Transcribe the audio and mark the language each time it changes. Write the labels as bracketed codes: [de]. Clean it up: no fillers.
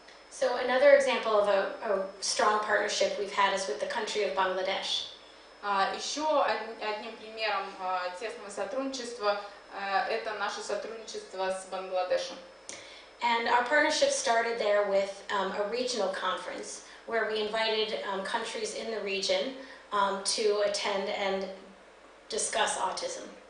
[en] So another example of a strong partnership we've had is with the country of Bangladesh. [ru] Еще одним примером тесного сотрудничества это наше сотрудничество с Бангладешем. [en] And our partnership started there with a regional conference where we invited countries in the region to attend and discuss autism.